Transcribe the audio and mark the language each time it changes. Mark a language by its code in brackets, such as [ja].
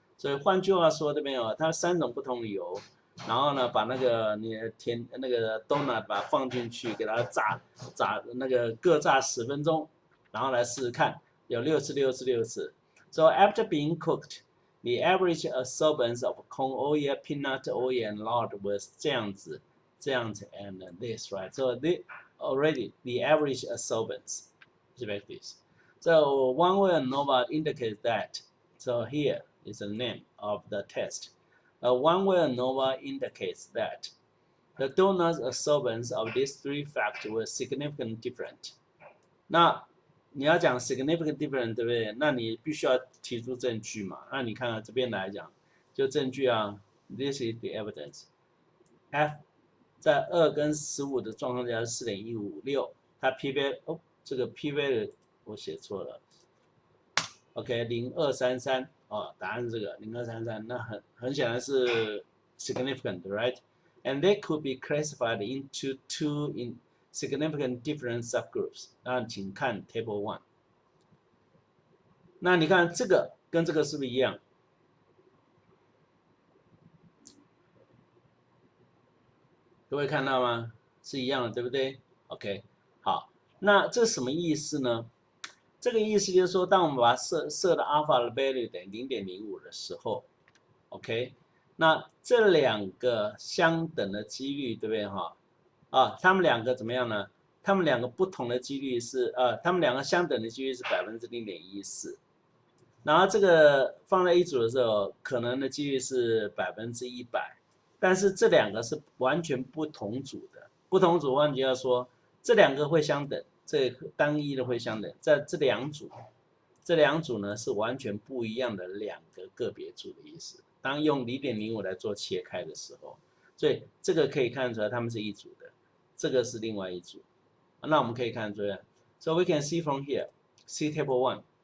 [zh] 所以换句话说，这边哦，它3种不同的油，然后呢，把那个你的那个 donut 把它放进去，给它炸那个各炸10分钟，然后来试试看，有6次6次6次。 [en] So after being cooked, the average absorbance of corn oil, peanut oil, and lard was [zh] 这样子 [en] and this, right? So already the average absorbance is like this. So one way ANOVA indicates that. So here is the name of the test. One way ANOVA indicates that the donut's absorbance of these 3 factors was significantly different. [zh] 那你要讲 [en] significant difference， [zh] 对不对？那你必须要提出证据嘛。那你看看这边来讲，就证据啊 ， [en] this is the evidence. [zh] F 在2跟15的状况下是 4.156， 它 p value 哦，这个 p value 我写错了。 OK， 0233哦，答案是这个0233，那很显然是 significant，right? [en] And they could be classified into 2 significant different subgroups. [zh] 那请看 Table 1。那你看这个跟这个是不是一样？各位看到吗？是一样的，对不对 ？OK， 好，那这什么意思呢？这个意思就是说，当我们把它设的 alpha 的 value 等于 0.05 的时候 ，OK， 那这2个相等的几率，对不对哈？啊，他们2个怎么样呢？他们2个不同的几率是他们2个相等的几率是 0.14%， 然后这个放在一组的时候，可能的几率是100%，但是这2个是完全不同组的。不同组换句话说，这2个会相等，这单一的会相等，在这2组呢是完全不一样的2个个别组的意思。当用 0.05 来做切开的时候，所以这个可以看出来它们是一组的。这个是另外一组，那我们可以看出来 ， [en] so we can see from here, see table 1.